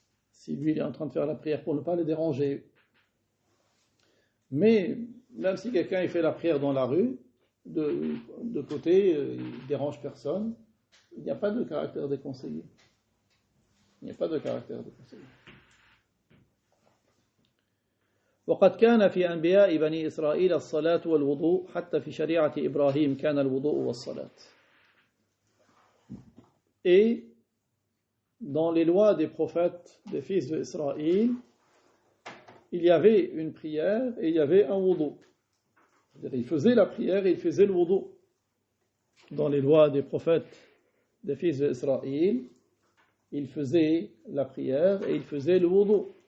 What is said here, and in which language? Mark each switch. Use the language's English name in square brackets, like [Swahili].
[French] Si lui il est en train de faire la prière pour ne pas le déranger. Mais même si quelqu'un il fait la prière dans la rue, de côté, il ne dérange personne, il n'y a pas de caractère déconseillé. Il n'y a pas de caractère déconseillé. [Arabic] وقد كان في أنبياء بني إسرائيل الصلاة والوضوء حتى في شريعة إبراهيم كان الوضوء والصلاة. [French] Et dans les lois des prophètes des fils d'Israël, il y avait une prière et il y avait un wudu. C'est-à-dire, il faisait la prière et il faisait le wudu. Dans les lois des prophètes des fils d'Israël, il faisait la prière et il faisait le wudu.